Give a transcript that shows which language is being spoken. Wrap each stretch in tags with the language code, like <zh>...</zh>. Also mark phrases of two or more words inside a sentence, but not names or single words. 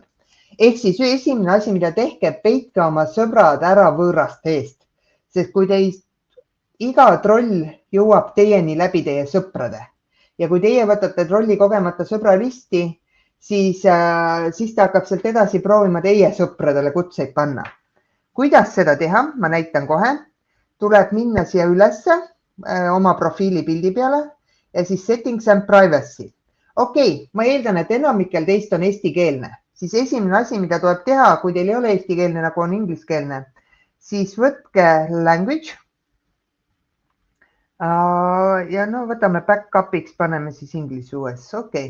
<et>Ehk siis esimene asi, mida tehke, peitke oma sõbrad ära võõraste eest, sest kui iga troll jõuab teieni läbi teie sõprade ja kui teie võtate trolli kogemata sõbralisti, siis ta hakkab sealt edasi proovima teie sõpradele kutseid panna. Kuidas seda teha? Ma näitan kohe. Tuleb minna siia ülesse oma profiili pildi peale ja siis</et> <en>settings and privacy.</en> <et>Okei, ma eeldan, et enamikel teist on eestikeelne, siis esimene asi, mida tuleb teha, kui teil ei ole eestikeelne, nagu on ingliskeelne, siis võtke language. Ja võtame backupiks, paneme siis</et> <en>English US.</en> <et>Okei.</et>